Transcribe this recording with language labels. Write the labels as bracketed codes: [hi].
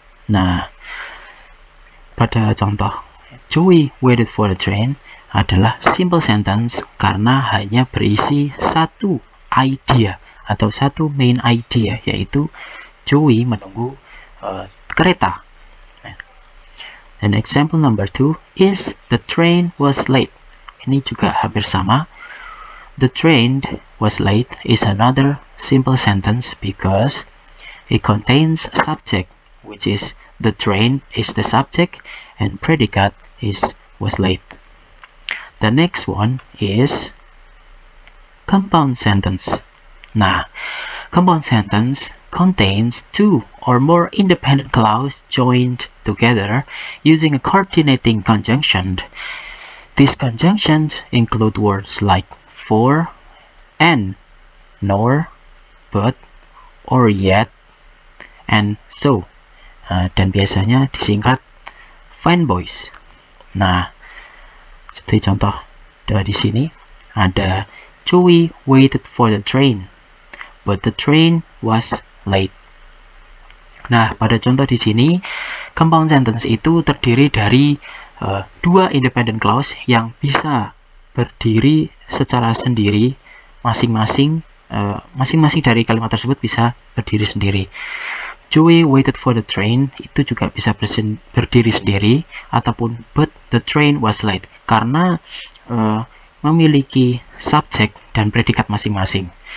[id] Nah, pada contoh [en] Joey waited for the train [id] adalah simple sentence karena hanya berisi satu idea atau satu main idea, yaitu Joey menunggu kereta. [en] And example number 2 is the train was late. [id] Ini juga hampir sama. [en] The train was late is another simple sentence because it contains a subject, which is the train is the subject and predicate is was late. The next one is compound sentence. Nah, compound sentence contains two or more independent clauses joined together using a coordinating conjunction. These conjunctions include words like for, and, nor, but, or yet, and so. [id] Dan biasanya disingkat fanboys. Nah, seperti contoh di sini ada [en] Joey waited for the train, but the train was late. [id] Nah, pada contoh di sini, compound sentence itu terdiri dari dua independent clause yang bisa berdiri secara sendiri, masing-masing dari kalimat tersebut bisa berdiri sendiri. [en] Joey waited for the train [id] itu juga bisa berdiri sendiri, ataupun [en] but the train was late, [id] karena memiliki subjek dan predikat masing-masing.